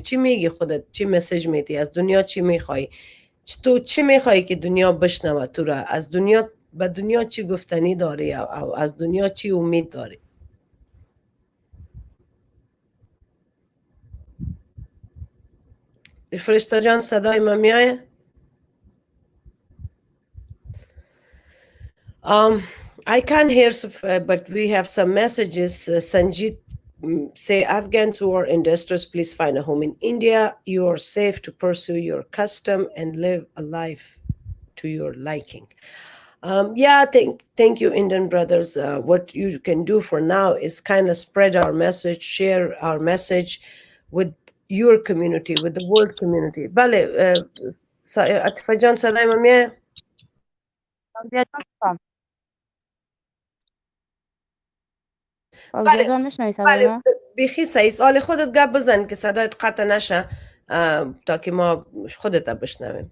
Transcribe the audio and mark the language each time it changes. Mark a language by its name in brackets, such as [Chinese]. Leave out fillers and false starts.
[Persian] چی میگی خودت؟ چی مسیج میدی؟ از دنیا چی میخوای؟ تو چی میخوای که دنیا بشنوه تو را؟ از دنیا به دنیا چی گفتنی داری او از دنیا چی امید داری؟ فرشته جان صدای من میایه؟ [English] I can't hear, but we have some messages. Sanjit say, Afghans who are in distress, please find a home in India. You are safe to pursue your custom and live a life to your liking. Yeah, thank you, Indian brothers. What you can do for now is kind of spread our message, share our message with your community, with the world community. [Persian] بله عاطفه جان صدای من میاد؟ فوزیه جان میشنوی صدای بله من؟ بیخی صحیح. سوال خودت گپ بزن که صدایت قطع نشه تا که ما خودت بشنویم.